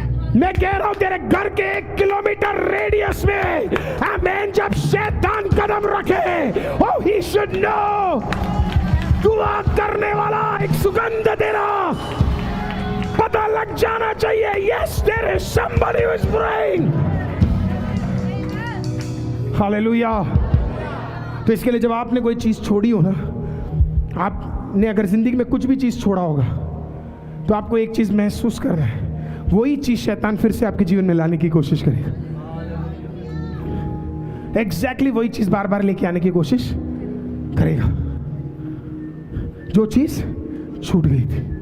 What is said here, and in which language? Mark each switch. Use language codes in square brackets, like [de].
[hi] मैं कह रहा हूं तेरे घर के 1 किलोमीटर रेडियस में आमेन जब शैतान कदम रखे, [en] oh he should know, [hi] दुआ करने वाला एक सुगंध तेरा पता लग जाना चाहिए। [en] Yes, there is somebody who is praying. [hi] Hallelujah. तो इसके लिए जब आपने कोई चीज छोड़ी हो ना, आपने अगर जिंदगी में कुछ भी चीज छोड़ा होगा तो आपको एक चीज महसूस करना है, वही चीज शैतान फिर से आपके जीवन में लाने की कोशिश करेगा। एग्जैक्टली वही चीज बार बार लेके आने की कोशिश करेगा जो चीज छूट गई थी।